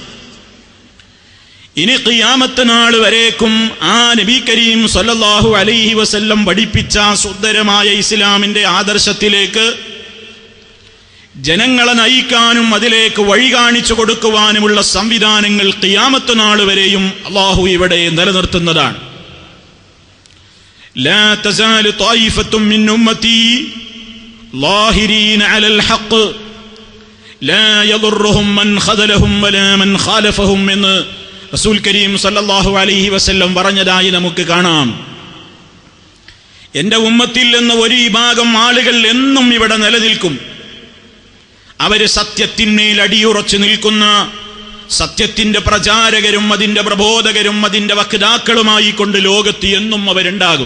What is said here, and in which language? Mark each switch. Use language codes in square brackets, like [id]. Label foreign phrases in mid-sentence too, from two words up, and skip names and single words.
[ml] ഇനി ഖിയാമത്ത് നാൾ വരേക്കും ആ നബി കരീം [ar] صلى الله عليه وسلم [ml] പഠിപ്പിച്ച സുന്ദരമായ ഇസ്ലാമിന്റെ ആദർശത്തിലേക്ക് ജനങ്ങളെ നയിക്കാനും അതിലേക്ക് വഴി കാണിച്ചു കൊടുക്കുവാനുമുള്ള സംവിധാനങ്ങൾ ഖിയാമത്ത് നാൾ വരെയും അല്ലാഹു ഇവിടെ നിലനിർത്തുന്നതാണ്. [ar] لا تزال طائفة من أمتي ظاهرين على الحق لا يضرهم من خذلهم ولا من خالفهم [ml] എന്ന് റസൂൽ കരീം [ar] صلى الله عليه وسلم [ml] പറഞ്ഞതായി നമുക്ക് കാണാം. എൻ്റെ ഉമ്മത്തിൽ നിന്ന് ഒരു വിഭാഗം ആളുകൾ എന്നും ഇവിടെ നിലനിൽക്കും. അവര് സത്യത്തിന്മേൽ അടിയുറച്ചു നിൽക്കുന്ന, സത്യത്തിന്റെ പ്രചാരകരും അതിന്റെ പ്രബോധകരും അതിന്റെ വക്താക്കളുമായി കൊണ്ട് ലോകത്ത് എന്നും അവരുണ്ടാകും.